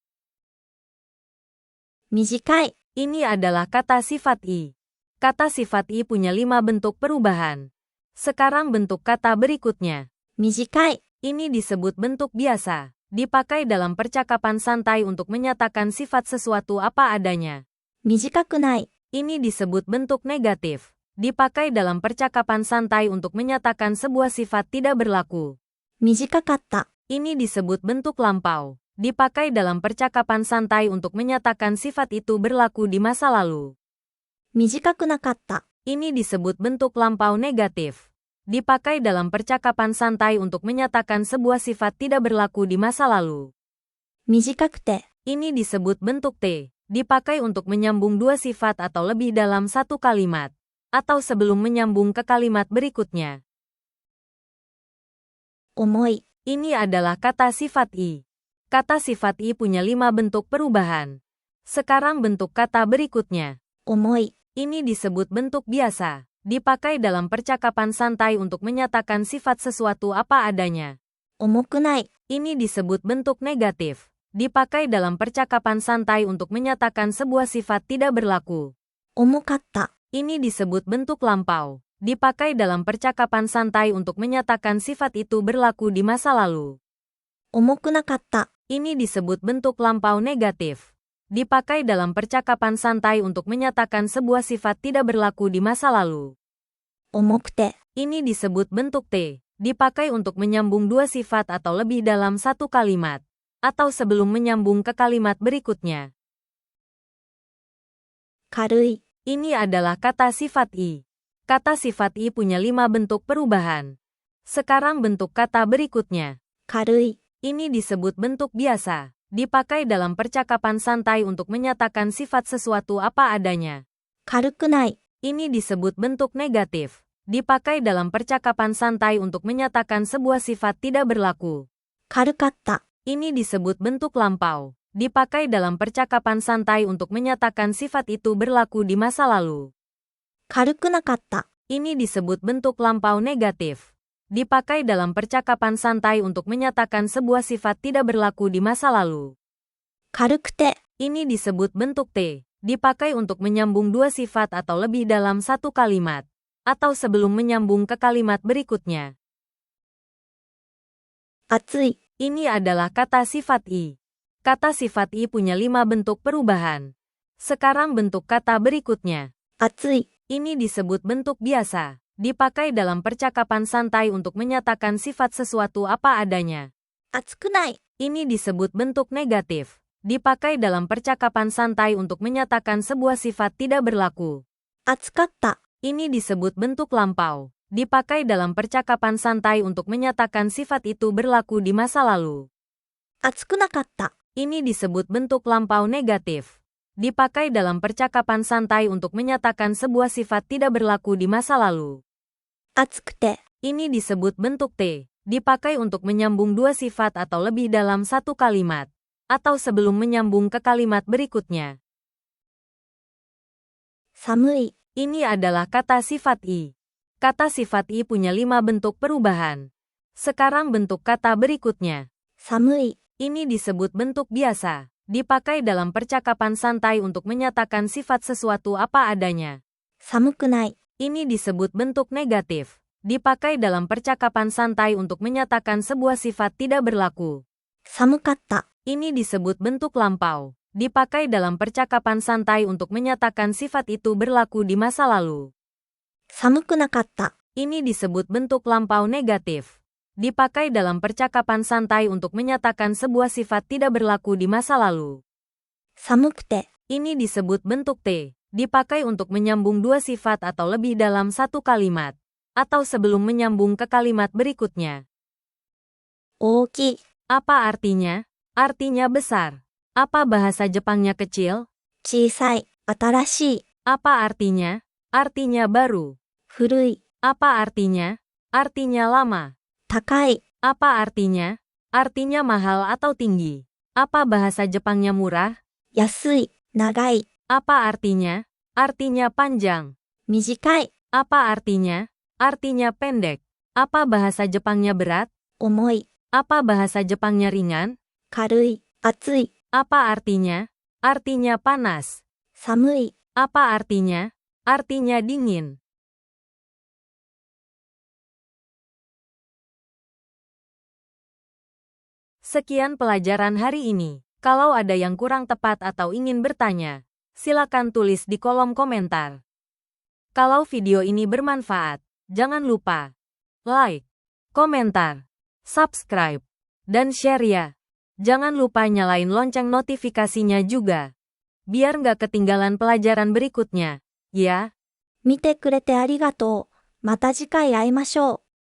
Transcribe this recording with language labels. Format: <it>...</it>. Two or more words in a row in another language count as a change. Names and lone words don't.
<ja>短い、</ja> <id>Ini adalah kata sifat i. Kata sifat i punya 5 bentuk perubahan. Sekarang bentuk kata berikutnya.</id> <ja>短い、</ja> <id>Ini disebut bentuk biasa. Dipakai dalam percakapan santai untuk menyatakan sifat sesuatu apa adanya.</id> <ja>短くない、</ja> <id>Ini disebut bentuk negatif. Dipakai dalam percakapan santai untuk menyatakan sebuah sifat tidak berlaku.</id> <ja>短かった、</ja> <id>Ini disebut bentuk lampau. Dipakai dalam percakapan santai untuk menyatakan sifat itu berlaku di masa lalu.</id> <ja>短くなかった、</ja> <id>Ini disebut bentuk lampau negatif. Dipakai dalam percakapan santai untuk menyatakan sebuah sifat tidak berlaku di masa lalu.</id> <ja>短くて、</ja> <id>Ini disebut bentuk T. Dipakai untuk menyambung dua sifat atau lebih dalam satu kalimat. Atau sebelum menyambung ke kalimat berikutnya.</id> <ja>重い、</ja> <id>Ini adalah kata sifat i. Kata sifat i punya 5 bentuk perubahan. Sekarang bentuk kata berikutnya.</id> <ja>重い、</ja> <id>Ini disebut bentuk biasa. Dipakai dalam percakapan santai untuk menyatakan sifat sesuatu apa adanya.</id> <ja>重くない、</ja> <id>Ini disebut bentuk negatif. Dipakai dalam percakapan santai untuk menyatakan sebuah sifat tidak berlaku.</id> <ja>重かった、</ja> <id>Ini disebut bentuk lampau. Dipakai dalam percakapan santai untuk menyatakan sifat itu berlaku di masa lalu.</id> <ja>重くなかった、</ja> <id>Ini disebut bentuk lampau negatif. Dipakai dalam percakapan santai untuk menyatakan sebuah sifat tidak berlaku di masa lalu.</id> <ja>重くて、</ja> <id>Ini disebut bentuk T. Dipakai untuk menyambung dua sifat atau lebih dalam satu kalimat. Atau sebelum menyambung ke kalimat berikutnya.</id> <ja>軽い、</ja> <id>Ini adalah kata sifat i. Kata sifat i punya 5 bentuk perubahan. Sekarang bentuk kata berikutnya.</id> <ja>軽い、</ja> <id>Ini disebut bentuk biasa. Dipakai dalam percakapan santai untuk menyatakan sifat sesuatu apa adanya.</id> <ja>軽くない、</ja> <id>Ini disebut bentuk negatif. Dipakai dalam percakapan santai untuk menyatakan sebuah sifat tidak berlaku.</id> <ja>軽かった、</ja> <id>Ini disebut bentuk lampau. Dipakai dalam percakapan santai untuk menyatakan sifat itu berlaku di masa lalu.</id> <ja>軽くなかった、</ja> <id>Ini disebut bentuk lampau negatif. dipakai dalam percakapan santai untuk menyatakan sebuah sifat tidak berlaku di masa lalu.</id> <ja>軽くて、</ja> <id>Ini disebut bentuk T, dipakai untuk menyambung dua sifat atau lebih dalam satu kalimat, atau sebelum menyambung ke kalimat berikutnya.</id> <ja>暑い、</ja> <id>Ini adalah kata sifat I. Kata sifat I punya 5 bentuk perubahan. Sekarang bentuk kata berikutnya.</id> <ja>暑い、</ja> <id>Ini disebut bentuk biasa, dipakai dalam percakapan santai untuk menyatakan sifat sesuatu apa adanya.</id> <ja>暑くない、</ja> <id>Ini disebut bentuk negatif, dipakai dalam percakapan santai untuk menyatakan sebuah sifat tidak berlaku.</id> <ja>暑かった、</ja> <id>Ini disebut bentuk lampau, dipakai dalam percakapan santai untuk menyatakan sifat itu berlaku di masa lalu.</id> <ja>暑くなかった、</ja> <id>Ini disebut bentuk lampau negatif, dipakai dalam percakapan santai untuk menyatakan sebuah sifat tidak berlaku di masa lalu.</id> <ja>暑くて、</ja> <id>Ini disebut bentuk T, dipakai untuk menyambung dua sifat atau lebih dalam satu kalimat, atau sebelum menyambung ke kalimat berikutnya.</id> <ja>寒い、</ja> <id>Ini adalah kata sifat I. Kata sifat I punya 5 bentuk perubahan. Sekarang bentuk kata berikutnya.</id> <ja>寒い、</ja> <id>Ini disebut bentuk biasa, dipakai dalam percakapan santai untuk menyatakan sifat sesuatu apa adanya.</id> <ja>寒くない、</ja> <id>Ini disebut bentuk negatif, dipakai dalam percakapan santai untuk menyatakan sebuah sifat tidak berlaku.</id> <ja>寒かった、</ja> <id>Ini disebut bentuk lampau, dipakai dalam percakapan santai untuk menyatakan sifat itu berlaku di masa lalu.</id> <ja>寒くなかった、</ja> <id>Ini disebut bentuk lampau negatif, dipakai dalam percakapan santai untuk menyatakan sebuah sifat tidak berlaku di masa lalu.</id> <ja>寒くて、</ja> <id>Ini disebut bentuk T, dipakai untuk menyambung dua sifat atau lebih dalam satu kalimat, atau sebelum menyambung ke kalimat berikutnya.</id> <ja>大きい、</ja> <id>Apa artinya? Artinya besar. Apa bahasa Jepangnya kecil?</id> <ja>小さい、新しい、</ja> <id>Apa artinya? Artinya baru.</id> <ja>古い、</ja> <id>Apa artinya? Artinya lama.</id> <ja>高い、</ja> <id>Apa artinya? Artinya mahal atau tinggi. Apa bahasa Jepangnya murah?</id> <ja>安い、長い、</ja> <id>Apa artinya? Artinya panjang.</id> <ja>短い、</ja> <id>Apa artinya? Artinya pendek. Apa bahasa Jepangnya berat?</id> <ja>重い、</ja> <id>Apa bahasa Jepangnya ringan?</id> <ja>軽い、暑い、</ja> <id>Apa artinya? Artinya panas.</id> <ja>寒い、</ja> <id>Apa artinya? Artinya dingin. Sekian pelajaran hari ini. Kalau ada yang kurang tepat atau ingin bertanya, silakan tulis di kolom komentar. Kalau video ini bermanfaat, jangan lupa like, komentar, subscribe, dan share ya. Jangan lupa nyalain lonceng notifikasinya juga, biar nggak ketinggalan pelajaran berikutnya, ya.</id> <ja>見てくれてありがとう。また次回会いましょう。</ja>